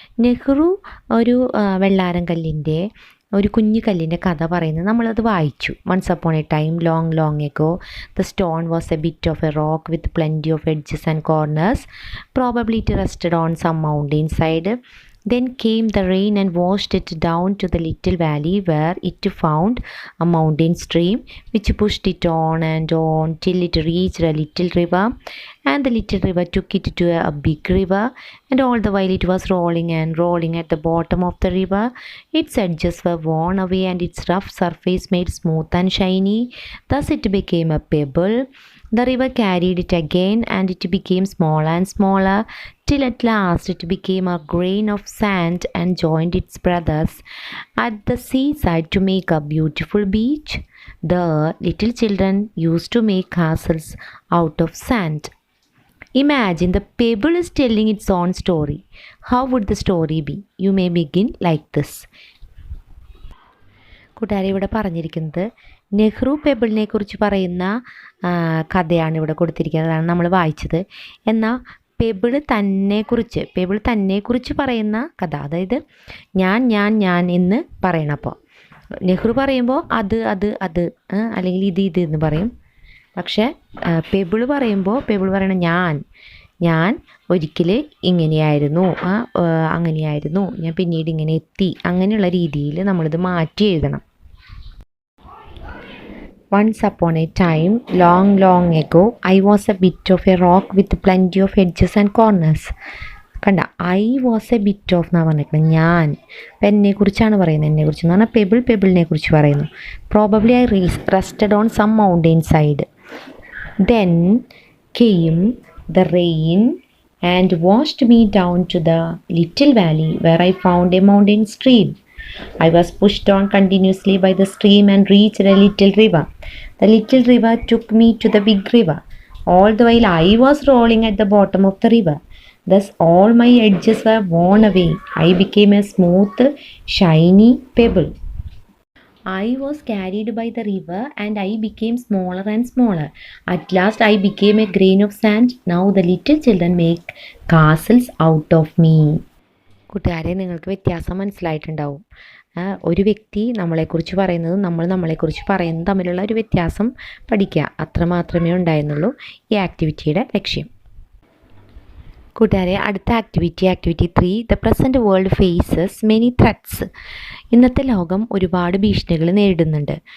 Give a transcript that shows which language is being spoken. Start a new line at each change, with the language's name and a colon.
Malayalam: നെഹ്റു ഒരു വെള്ളാരം കല്ലിൻ്റെ ഒരു കുഞ്ഞു കല്ലിൻ്റെ കഥ പറയുന്നത് നമ്മളത് വായിച്ചു.
English: Once upon a time long ago the stone was a bit of a rock with plenty of edges and corners. Probably it rested on some mountain side. Then came the rain and washed it down to the little valley where it found a mountain stream which pushed it on and on till it reached a little river, and the little river took it to a big river, and all the while it was rolling and rolling at the bottom of the river. Its edges were worn away and its rough surface made smooth and shiny. Thus it became a pebble. The river carried it again and it became smaller and smaller till at last it became a grain of sand and joined its brothers at the seaside to make a beautiful beach. The little children used to make castles out of sand. Imagine the pebble is telling its own story. How would the story be? You may begin like this.
Malayalam: കൂട്ടുകാരെ ഇവിടെ പറഞ്ഞിരിക്കുന്നത് നെഹ്റു പെബിളിനെ കുറിച്ച് പറയുന്ന കഥയാണ് ഇവിടെ കൊടുത്തിരിക്കുന്നതാണ് നമ്മൾ വായിച്ചത്. എന്നാൽ പെബിൾ തന്നെക്കുറിച്ച് പറയുന്ന കഥ, അതായത് ഞാൻ എന്ന് പറയണം. അപ്പോൾ നെഹ്റു പറയുമ്പോൾ അത് അല്ലെങ്കിൽ ഇത് എന്ന് പറയും. പക്ഷേ പെബിൾ പറയണം ഞാൻ ഒരിക്കൽ ഇങ്ങനെയായിരുന്നു, അങ്ങനെയായിരുന്നു, ഞാൻ പിന്നീട് ഇങ്ങനെ എത്തി, അങ്ങനെയുള്ള രീതിയിൽ നമ്മളിത് മാറ്റി എഴുതണം.
English: Once upon a time, long ago, I was a bit of a rock with plenty of edges and corners.
Malayalam: കണ്ട,
English: I was a bit of
Malayalam: എന്നാണ് പറഞ്ഞിരിക്കുന്നത്. ഞാൻ അപ്പം എന്നെക്കുറിച്ചാണ് പറയുന്നത്. എന്നെക്കുറിച്ച് എന്ന് പറഞ്ഞാൽ പെബിളിനെ കുറിച്ച് പറയുന്നു.
English: Probably I rested on some mountain side. Then came the rain and washed me down to the little valley where I found a mountain stream. I was pushed on continuously by the stream and reached a little river. The little river took me to the big river. All the while I was rolling at the bottom of the river. Thus all my edges were worn away. I became a smooth, shiny pebble. I was carried by the river and I became smaller and smaller. At last I became a grain of sand. Now the little children make castles out of me.
Malayalam: കൂട്ടുകാരെ, നിങ്ങൾക്ക് വ്യത്യാസം മനസ്സിലായിട്ടുണ്ടാവും. ഒരു വ്യക്തി നമ്മളെക്കുറിച്ച് പറയുന്നതും നമ്മൾ നമ്മളെക്കുറിച്ച് പറയുന്നതും തമ്മിലുള്ള ഒരു വ്യത്യാസം പഠിക്കുക. അത്ര മാത്രമേ ഉണ്ടായിരുന്നുള്ളൂ ഈ ആക്ടിവിറ്റിയുടെ ലക്ഷ്യം. കൂട്ടുകാരെ അടുത്ത activity 3.
English: The present world faces many threats.
Malayalam: ഇന്നത്തെ ലോകം ഒരുപാട് ഭീഷണികൾ നേരിടുന്നുണ്ട്.